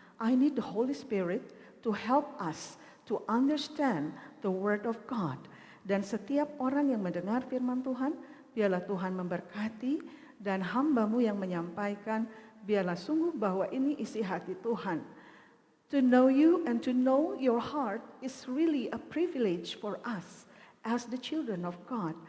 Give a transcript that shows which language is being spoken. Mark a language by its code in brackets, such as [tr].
[en] I need the Holy Spirit to help us to understand the Word of God. [id] Dan setiap orang yang mendengar firman Tuhan, biarlah Tuhan memberkati, dan hamba-Mu yang menyampaikan, biarlah sungguh bahwa ini isi hati Tuhan. [en] To know you and to know your heart is really a privilege for us as the children of God.